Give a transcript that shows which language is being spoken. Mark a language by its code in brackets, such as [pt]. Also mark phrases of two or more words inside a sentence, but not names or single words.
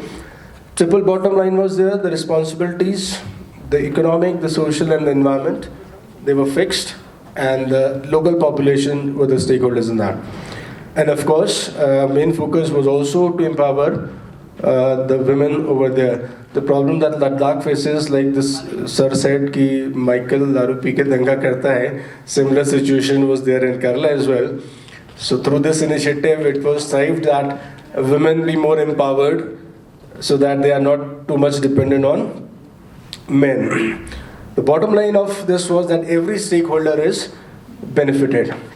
[en] Triple bottom line was there, the responsibilities, the economic, the social and the environment, they were fixed, and the local population were the stakeholders in that. And of course, main focus was also to empower the women over there. The problem that Ladakh faces, like this sir said, [hi] कि Michael दारू पी के दंगा करता है. [en] Similar situation was there in Kerala as well. So through this initiative, it was strived that women be more empowered, so that they are not too much dependent on men. The bottom line of this was that every stakeholder is benefited.